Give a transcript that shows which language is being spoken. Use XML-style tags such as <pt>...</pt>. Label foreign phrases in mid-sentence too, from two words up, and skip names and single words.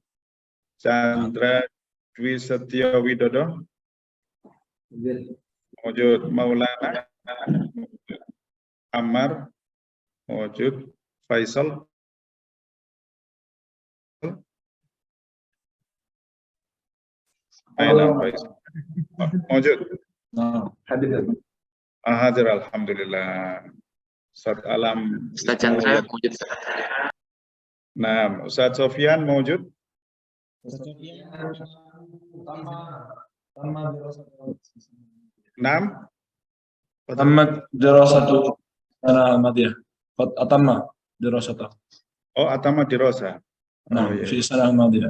<ar>Chandra Dwi Setyo Widodo موجود. Maulana Ammar موجود. Faisal Faisal موجود.</ar> <id>Hadir alhamdulillah. Ustaz Alam</id> <ar>Ustaz Chandra موجود. Nah, Ustaz Sofyan موجود. نعم تمت دراسته السنة الماضية. قد أتم دراسته. أتم دراسة. نعم في السنة الماضية.</ar>